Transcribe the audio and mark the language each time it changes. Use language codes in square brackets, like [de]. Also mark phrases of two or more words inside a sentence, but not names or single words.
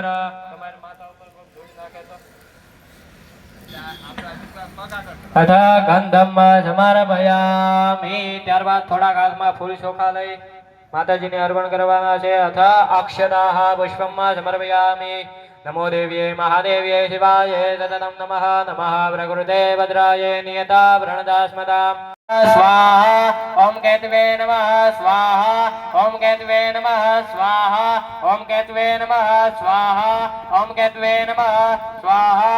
[gu] તમારી માતા ઉપર કોઈ ધૂળ નાખે તો [sa] અથ ગંધમ સમર્પયામિ. [gu] ત્યારબાદ થોડાક હાથમાં ફૂલ ચોખા લઈ માતાજીને અર્પણ કરવાના છે. [sa] અથ અક્ષતાઃ પુષ્પમ સમર્પયામિ. નમો દેવ્યે મહાદેવ્યે શિવાય સતતમ નમઃ. નમઃ પ્રકૃતે ભદ્રાય નિયતા પ્रणदास्मदां स्वाहा. ओम केतवे नमः स्वाहा. ओम केतवे नमः स्वाहा. ओम केतवे नमः स्वाहा. ओम केतवे नमः स्वाहा.